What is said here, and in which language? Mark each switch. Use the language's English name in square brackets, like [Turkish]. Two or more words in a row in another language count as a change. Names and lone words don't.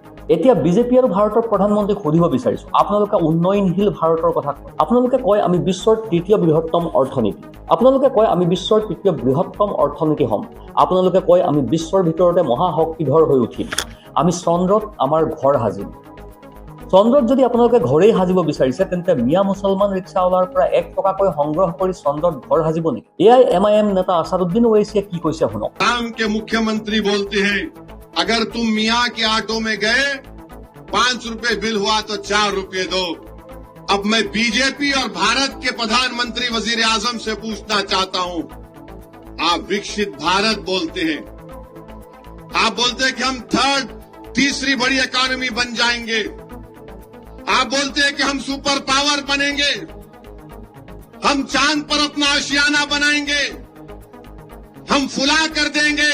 [Assamese] এতিয়া বিজেপি আৰু ভাৰতৰ প্ৰধানমন্ত্ৰীক সুধিব বিচাৰিছো, আপোনালোকে উন্নয়নশীল ভাৰতৰ কথা কয়, আপোনালোকে কয় আমি বিশ্বৰ তৃতীয় বৃহত্তম অৰ্থনীতি, আপোনালোকে কয় আমি বিশ্বৰ তৃতীয় বৃহত্তম অৰ্থনীতি হ'ম, আপোনালোকে কয় আমি বিশ্বৰ ভিতৰতে মহাশক্তিধৰ হৈ উঠিম, আমি চন্দ্ৰত আমাৰ ঘৰ সাজিম। চন্দ্ৰত যদি আপোনালোকে ঘৰেই সাজিব বিচাৰিছে, তেন্তে মিয়া মুছলমান ৰিক্সাৱালাৰ পৰা 1 টকাকৈ সংগ্ৰহ কৰি চন্দ্ৰত ঘৰ সাজিব নেকি? AIMIM নেতা আছাদুদ্দিন ওৱেইছিয়ে কি কৈছে শুনক। [Hindi] आसाम के मुख्यमंत्री बोलते हैं अगर तुम मियाँ के ऑटो में गए 5 रुपए बिल हुआ तो 4 रुपए दो। अब मैं बीजेपी और भारत के प्रधानमंत्री वजीर आजम से पूछना चाहता हूं, आप विकसित भारत बोलते हैं, आप बोलते हैं कि हम तीसरी बड़ी इकोनॉमी बन जाएंगे, आप बोलते हैं कि हम [English] super power [Hindi] बनेंगे, हम चांद पर अपना आशियाना बनाएंगे, हम फुला कर देंगे।